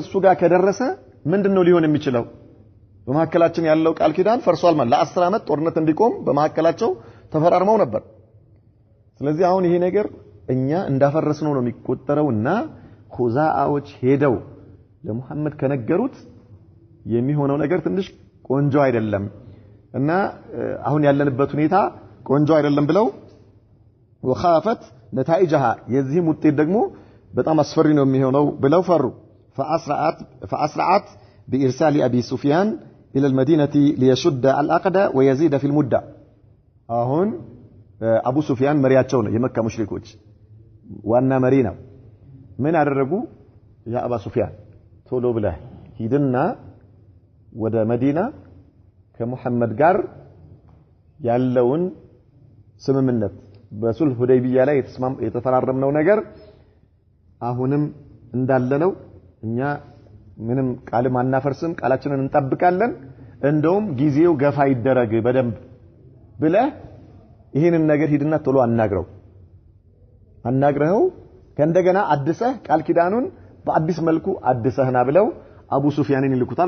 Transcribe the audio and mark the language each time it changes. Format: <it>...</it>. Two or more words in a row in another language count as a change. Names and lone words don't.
<am>እሱ ጋር ከደረሰ ምንድነው ሊሆን የሚችለው በመሐከላችን ያለው ቃል ኪዳን ፈርሷል ማለት ለ10 አመት ጦርነት እንዲቆም በመሐከላቸው ተፈራርመው ነበር ስለዚህ አሁን ይሄ ነገር እኛ እንዳፈረስነው ነው የሚቆጠረውና ኹዛአዎች ሄደው ለሙሐመድ ከነገሩት የሚሆነው ነገር ትንሽ ቆንጆ አይደለም እና አሁን ያለንበት ሁኔታ ቆንጆ አይደለም ብለው</am> <ar>وخافت نتائجها</ar> <am>የዚህ ውጤት ደግሞ በጣም አስፈሪ ነው የሚሆነው ብለው ፈሩ</am> <ar>فأسرعت بإرسال أبي سفيان إلى المدينة ليشد العقد ويزيد في المدة</ar> <am>አሁን አቡ ሱፊያን መሪያቸው ነው የመካ ሙሽሪኮች ዋና መሪ ነው ምን አደረጉ ያ አባ ሱፊያን ቶሎ ብለህ ሂድና ወደ መዲና ከሙሐመድ ጋር ያለውን ስምምነት በሱልህ ሁደይቢያ ላይ የተፈራረምነው ነገር አሁንም እንዳለነው እኛ ምንም ቃል ማናፈርስም ቃላችንን እንጠብቃለን እንደውም ጊዜው ገፋ ይደረግ በደንብ ብለህ ይሄንን ነገር ሂድና ቶሎ አናግረው ከእንደገና አድሰህ ቃል ኪዳኑን በአዲስ መልኩ አድሰህና ብለው አቡ ሱፊያንን ይልኩታል</am>